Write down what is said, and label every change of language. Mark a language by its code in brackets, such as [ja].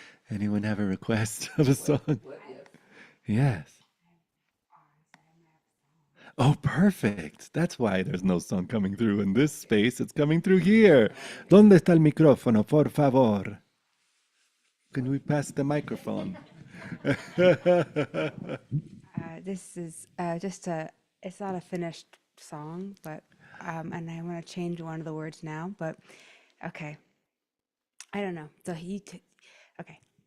[en] Anyone have a request of a song? What if? Yes. Oh, perfect. That's why there's no song coming through in this space. It's coming through here. [es] ¿Dónde está el micrófono, por favor? [en] Can we pass the microphone? This is it's not a finished song, but, and I want to change one of the words now, but okay. I don't know. So okay.